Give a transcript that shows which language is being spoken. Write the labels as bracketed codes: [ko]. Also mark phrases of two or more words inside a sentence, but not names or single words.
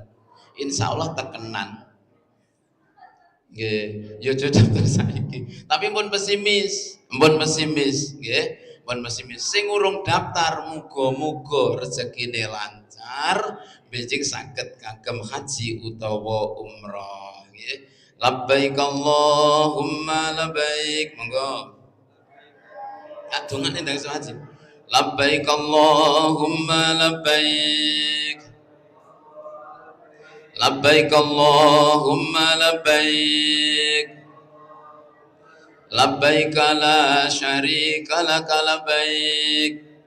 [jv] Insyaallah tekenan. Nggih, yo daftar saiki. Tapi pun pesimis, nggih. Pun pesimis. Sing urung daftar muga-muga rezekine lancar, benjing saged kagem haji utawa umrah, nggih. [ar] لبيك اللهم لبيك. [jv] Monggo. Adungane ndang haji. [ar] لبيك اللهم لبيك. لبيك اللهم لبيك. لبيك لا شريك لك لبيك.